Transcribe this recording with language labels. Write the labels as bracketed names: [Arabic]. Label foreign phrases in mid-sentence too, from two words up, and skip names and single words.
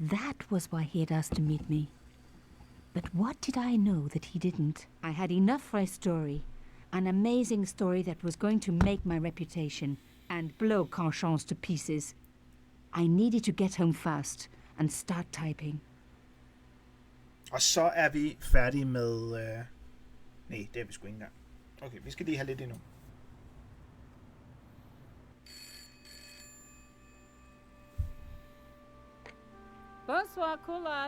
[English] That was why he had asked to meet me. But what did I know that he didn't? I had enough for a story. An amazing story that was going to make my reputation and blow Carchance to pieces. I needed to get home fast and start typing. [Danish] Og så er vi færdige med... Nej, det er vi sgu ikke engang. Okay, vi skal lige have lidt endnu. [French] Bonsoir, Collard.